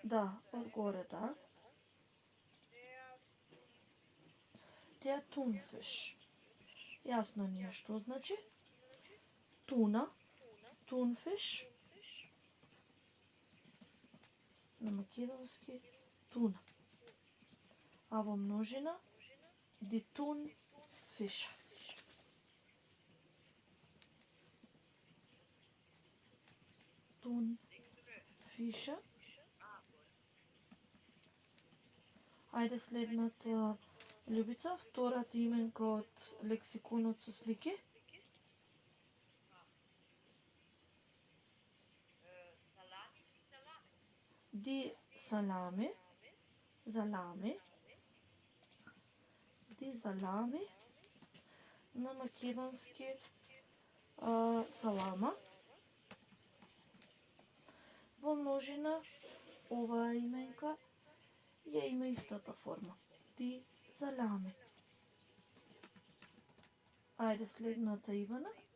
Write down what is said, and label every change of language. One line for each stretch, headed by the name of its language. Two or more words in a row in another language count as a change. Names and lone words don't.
Macedonian: Да, одгоре, да.
German: Der Thunfisch.
Macedonian: Јасно ни е што значи. Туна, Thunfisch. На македонски туна. А во множина
German: die Thunfische. Thunfische.
Macedonian: Ајде следната Љубица, втората именка од лексиконот со слики.
German: Salami и salame. Die Salami, Salami. Die Salami.
Macedonian: На македонски салама. Во множина оваа именка ја има истата форма.
German: Die Salami.
Macedonian: Ајде следната Ивана.